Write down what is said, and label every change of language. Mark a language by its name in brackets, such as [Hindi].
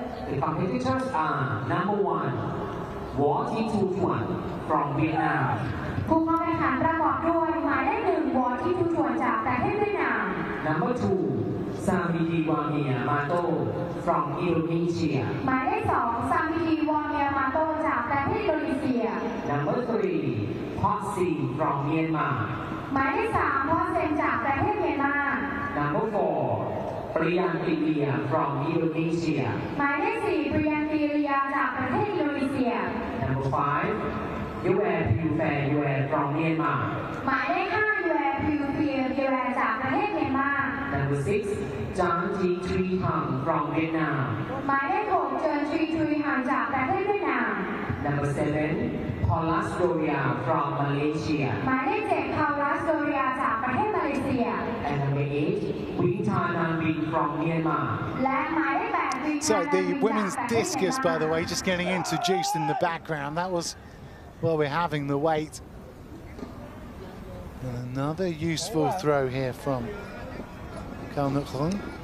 [English] The competitors are number 1, War T21 from Vietnam. [Thai] ผู้เข้าแข่งขันประกอบด้วยหมายเลข 1 วอที่ทุกส่วนจากประเทศเวียดนาม [English] Number 2, Samidi Wamia Mato from Indonesia. [Thai] หมายเลข 2 ซามิดีวอเนียมาโตจากประเทศอินโดนีเซีย [English] Number 3, Potsi from Myanmar. [Thai] หมายเลข 3 พอเซนจากประเทศเมียนมา [English] Number 4, Priyanti Lia from Indonesia. [Thai] หมายเลข 4 ปริยันตีเรียจากประเทศอินโดนีเซีย [English] Number 5, Yue Piufe Yue from Myanmar. [Thai] หมายเลข 5 ยูแอพิวเฟียเบียแรจากประเทศเมียนมา [English] Number 6, Jang T36 from Vietnam. [Thai] หมายเลข 6 เจินทรีทรีหันจากประเทศเวียดนาม [English] Number 7, Paulas Doria from Malaysia. [Thai] หมายเลข 7 คารัสโดเรียจากประเทศมาเลเซีย [English] And number 8, Wintanambi from Myanmar. [Thai] และหมายเลข 8 [English] So the women's discus, by the way, just getting introduced in the background. That was, well, we're having the weight. And another useful throw here from Cao Nyok-hung.